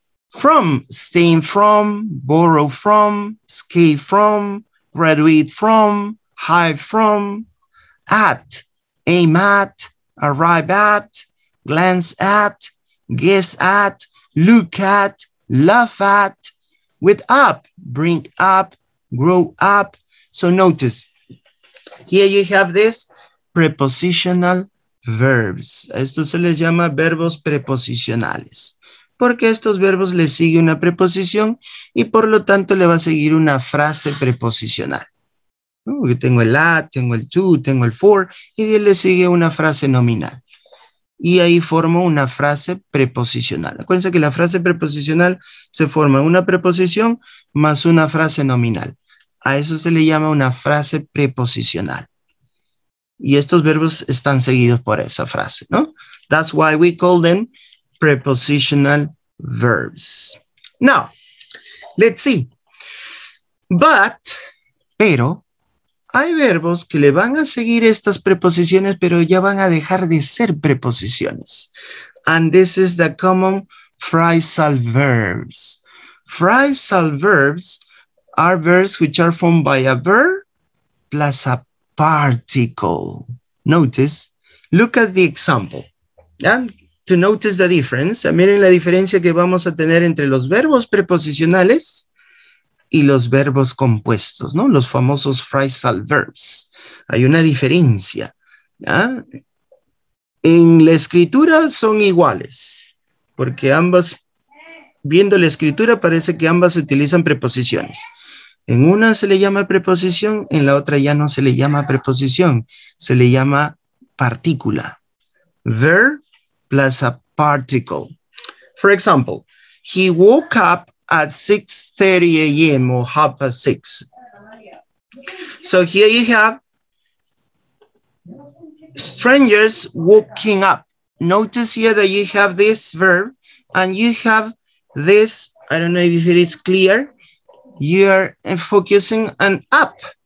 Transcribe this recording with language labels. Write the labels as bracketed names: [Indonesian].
[English] from, staying from, borrow from, escape from, graduate from, hide from, at, aim at, arrive at, glance at, guess at, look at, laugh at, with up, bring up, grow up. So notice, here you have this prepositional verbs. [Spanish] Esto se les llama verbos preposicionales, porque a estos verbos le sigue una preposición y por lo tanto le va a seguir una frase preposicional. Porque tengo el at, tengo el to, tengo el for y de él le sigue una frase nominal. y ahí formo una frase preposicional. Acuérdense que la frase preposicional se forma una preposición más una frase nominal. A eso se le llama una frase preposicional. Y estos verbos están seguidos por esa frase, ¿no? [English] That's why we call them prepositional verbs. Now, let's see. [Spanish] Pero, hay verbos que le van a seguir estas preposiciones, pero ya van a dejar de ser preposiciones. [English] And this is the common phrasal verbs. Phrasal verbs are verbs which are formed by a verb plus a particle. Notice, look at the example. And to notice the difference, [Spanish] miren la diferencia que vamos a tener entre los verbos preposicionales y los verbos compuestos, ¿no? Los famosos phrasal verbs. Hay una diferencia, ¿ya? En la escritura son iguales, porque ambas, viendo la escritura, parece que ambas utilizan preposiciones. En una se le llama preposición, en la otra ya no se le llama preposición, se le llama partícula. [English] Verb plus a particle. For example, he woke up at 6:30 a.m. or 6:30. So here you have strangers waking up. Notice here that you have this verb and you have this, I don't know if it is clear, you're focusing on up.